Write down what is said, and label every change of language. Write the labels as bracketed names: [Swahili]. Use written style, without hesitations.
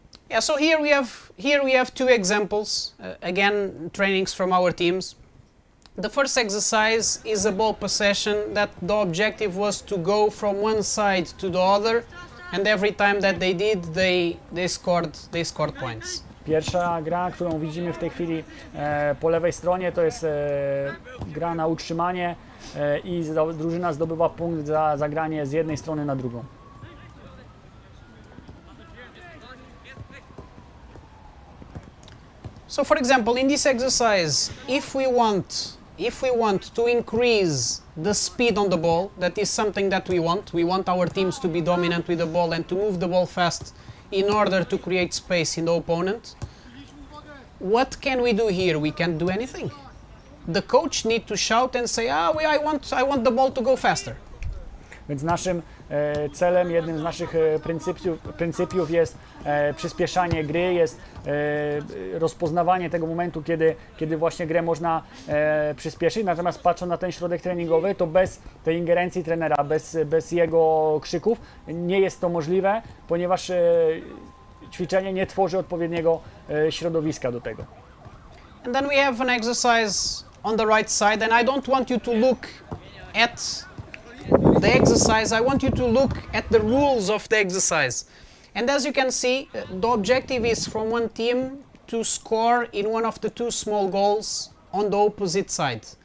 [English] Yeah, so here we have two examples, again trainings from our teams. The first exercise is a ball possession that the objective was to go from one side to the other, and every time that they did, they scored points. [Polish] Pierwsza gra, którą widzimy w tej chwili po lewej stronie, to jest gra na utrzymanie i drużyna zdobywa punkt za zagranie z jednej strony na drugą. [English] So for example, in this exercise, if we want to increase the speed on the ball, that is something that we want our teams to be dominant with the ball and to move the ball fast in order to create space in the opponent. What can we do here? We can't do anything. The coach needs to shout and say, I want the ball to go faster. [Polish] Więc naszym celem, jednym z naszych pryncypiów jest przyspieszanie gry, jest rozpoznawanie tego momentu, kiedy właśnie grę można przyspieszyć. Natomiast patrząc na ten środek treningowy, to bez tej ingerencji trenera, bez jego krzyków nie jest to możliwe, ponieważ ćwiczenie nie tworzy odpowiedniego środowiska do tego. [English] And then we have an exercise on the right side, and I don't want you to look at the exercise. I want you to look at the rules of the exercise. And as you can see, the objective is from one team to score in one of the two small goals on the opposite side.